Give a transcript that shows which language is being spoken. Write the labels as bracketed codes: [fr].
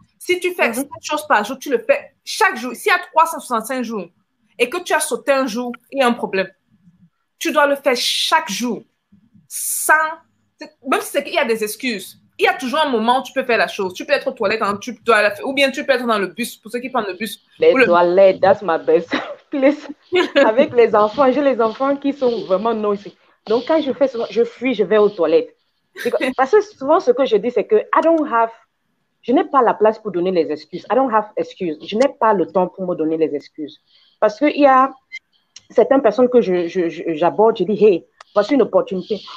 [fr] Si tu fais 7 choses par jour, tu le fais chaque jour. S'il y a 365 jours et que tu as sauté un jour, il y a un problème. Tu dois le faire chaque jour. Même si c'est qu'il y a des excuses, il y a toujours un moment où tu peux faire la chose. Tu peux être aux toilettes, ou bien tu peux être dans le bus, pour ceux qui prennent le bus. Les toilettes, [en] that's my best place. [fr] Avec les enfants, j'ai les enfants qui sont vraiment noisy. Donc, quand je fais souvent, je fuis, je vais aux toilettes. Parce que souvent, ce que je dis, c'est que je n'ai pas la place pour donner les excuses. [en] I don't have excuses. [fr] Je n'ai pas le temps pour me donner les excuses. Parce qu'il y a certaines personnes que j'aborde, je dis, hey, voici une opportunité.